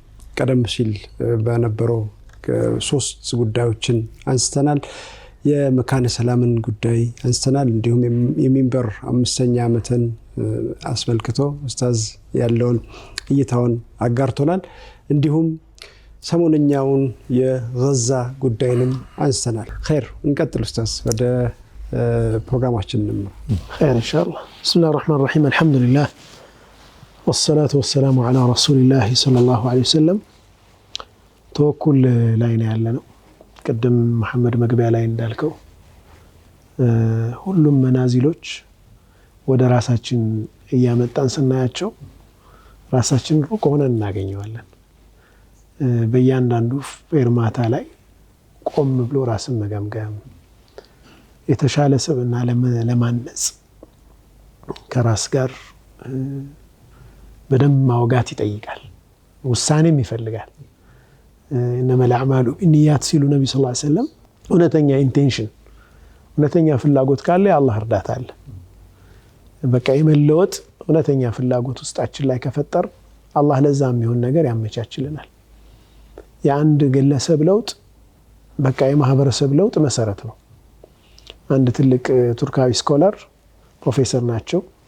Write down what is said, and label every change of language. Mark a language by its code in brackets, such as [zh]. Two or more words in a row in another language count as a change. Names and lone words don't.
[am] ቀደም ሲል በነበረው ሶስት ጉዳዮችን አንስተናል። የመካነ ሰላምን ጉዳይ አንስተናል። እንዲሁም የሚንበር 5ኛ ዓመትን አስመልክቶ ኡስታዝ ያለውን እይታውን አጋርቶናል። እንዲሁም ሰሞነኛውን የጋዛ ጉዳይንም አንስተናል። ኸይር እንቀጥል ኡስታዝ ወደ ፕሮግራማችን ነው። [ar] خير ان شاء الله. بسم الله الرحمن الرحيم. الحمد لله والصلاه والسلام على رسول الله صلى الله عليه وسلم. [am] توكل ላይ ነው ያለነው። ቀደም መሐመድ መግቢያ ላይ እንዳልከው ሁሉም መናዚሎች ወደ ራሳችን እያመጣን ስናያቸው ራሳችን ሩቅ ሆነን እናገኘዋለን። በእያንዳንዱ ፌርማታ ላይ ቆም ብሎ ራስን መገምገም፣ የተሻለ ሰብና ለማነጽ ከራስ ጋር በደንብ ማውጋት ይጠይቃል፣ ውሳኔም ይፈልጋል። [ar] إنما الأعمال بالنيات [am] ሲሉ ነብዩ ሰለላሁ ዐለይሂ ወሰለም እውነተኛ ኢንቴንሽን እውነተኛ ፍላጎት ካለ አላህ እርዳታ አለ። በቃ የመለወጥ እውነተኛ ፍላጎት ውስጣችን ላይ ከፈጠር አላህ ለዛ የሚሆን ነገር ያመቻችልናል። የአንድ ግለሰብ ለውጥ በቃ የማህበረሰብ ለውጥ መሰረት ነው። አንድ ትልቅ ቱርካዊ ስኮላር ፕሮፌሰር ናቸው።